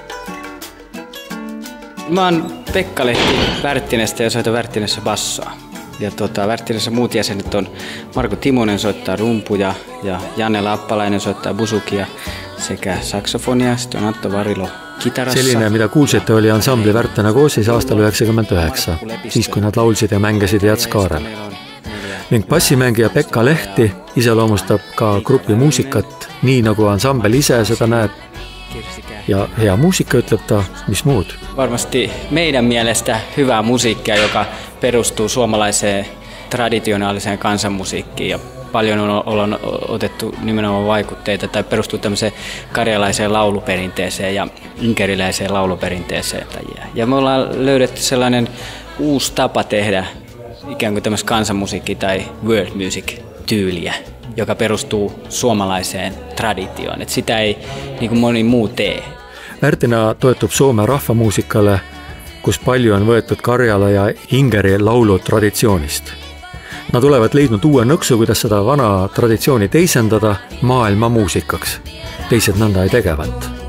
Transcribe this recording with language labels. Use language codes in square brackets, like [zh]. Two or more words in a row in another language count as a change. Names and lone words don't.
[fi] Mä oon Pekka Lehti Värttinestä ja soitan Värttinessä bassoa. Wärttilässä muut jäsenet on Marko Timonen soittaa rumpuja ja Janne Lappalainen soittaa busukia sekä saksofonia. Sitten on Antto Varilo kitarassa. [et] Selline, mida kuulsite, oli ansambli Värtena koosseis aastal 99, siis kui nad laulsid ja mängisid Jats Kaarel. Ning bassimängija Pekka Lehti iseloomustab ka grupi muusikat, nii nagu ansambel ise seda näeb. Ja hea muusika, ütleb ta, mis muud? [fi] Varmasti meidän mielestä hyvää musiikkia, joka perustuu suomalaiseen traditionaaliseen kansanmusiikkiin. Ja paljon on otettu nimenomaan vaikutteita tai perustuu tämmöiseen karjalaiseen lauluperinteeseen ja inkeriläiseen lauluperinteeseen. Ja me ollaan löydetty sellainen uusi tapa tehdä ikään kuin tämmöistä kansanmusiikki- tai [en] world music- [fi] tyyliä, joka perustuu suomalaiseen traditioon. Et sitä ei niin kuin moni muu tee. [et] Värtina toetub Soome rahvamuusikale, kus palju on võetud Karjala ja Ingeri laulu traditsioonist. Nad olevat leidnud uue nõksu, kuidas seda vana traditsiooni teisendada maailma muusikaks. Teised nõnda ei tegevat.